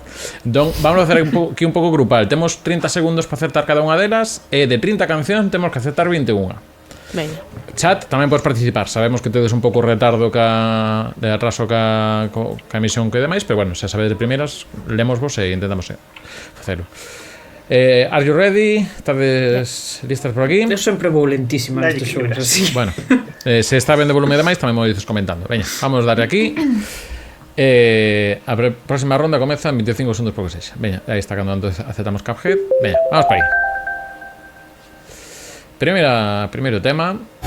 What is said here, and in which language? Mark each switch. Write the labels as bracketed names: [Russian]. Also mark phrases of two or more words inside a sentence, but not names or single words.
[Galician] Entón, vamos a facer aquí un pouco grupal. Temos 30 segundos para acertar cada unha delas, e de 30 cancións temos que acertar 21. Venga. Chat, tamén podes participar. Sabemos que tedes un pouco retardo de atraso ca emisión que demais, pero bueno, se sabedes de primeiras, lemosvos e intentamos facelo. [English] Are you ready? [Galician] Estades listas por aquí? Eu sempre vou lentísima nestes xogos así. Bueno, se está ben de volume demais, tamén me dices comentando. Veña, vamos darle aquí. A próxima ronda comeza en 25 segundos por que sexa. Veña, aí está cando aceptamos Cuphead. Veña, vamos para aí. Primeiro tema.